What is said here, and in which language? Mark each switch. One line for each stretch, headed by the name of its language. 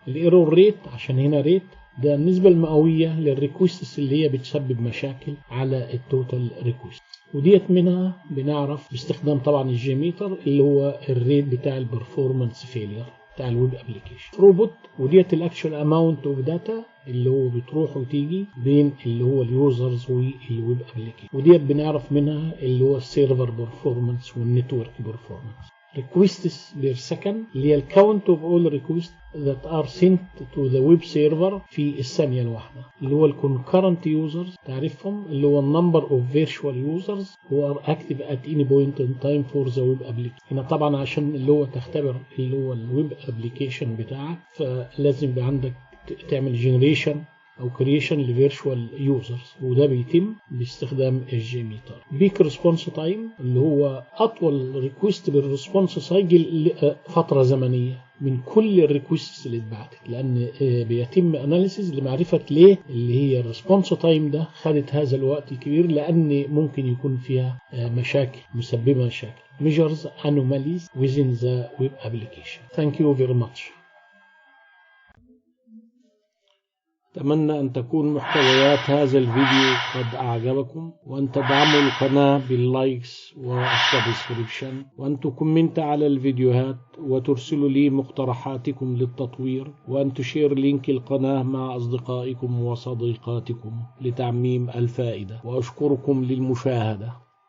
Arabic: الايرور ريت عشان هنا ريت ده النسبة المئوية للريكويستس اللي هي بتسبب مشاكل على التوتال ريكويست، وديت منها بنعرف باستخدام طبعا الجي ميتر اللي هو الريت بتاع البرفورمانس فيلير بتاع الويب ابلكيشن. ثروبوت وديت الاكشوال اماونت اوف داتا اللي هو بتروح وتيجي بين اللي هو اليوزرز والويب ابلكيشن، وديت بنعرف منها اللي هو السيرفر برفورمانس والنتورك برفورمانس.
English: requests per second
Arabic: اللي هي الكاونت اوف اول
English: requests that are sent to the web server
Arabic: في الثانية الواحدة، اللي هو الكونكرنت يوزرز تعرفهم اللي هو النمبر اوف
English: virtual users who are active at any point in time for the web application.
Arabic: هنا طبعا عشان اللي هو تختبر اللي هو الويب ابلكيشن بتاعك فلازم يبقى عندك تعمل generation او كرييشن لفيرتشوال يوزرز، وده بيتم باستخدام الجي ميتر. بيك ريسبونس تايم اللي هو اطول ريكويست بالريسبونس سايكل فتره زمنيه من كل الريكويستس اللي اتبعتت، لان بيتم اناليسيز لمعرفه ليه اللي هي الريسبونس تايم ده خدت هذا الوقت الكبير، لان ممكن يكون فيها مشاكل مسببه مشاكل.
English: measures anomalies within the web application. Thank you very much.
Arabic: أتمنى أن تكون محتويات هذا الفيديو قد أعجبكم، وأن تدعموا القناة باللايكس والسبسكريبشن، وأن تكومنت على الفيديوهات وترسلوا لي مقترحاتكم للتطوير، وأن تشير لينك القناة مع أصدقائكم وصديقاتكم لتعميم الفائدة. وأشكركم للمشاهدة.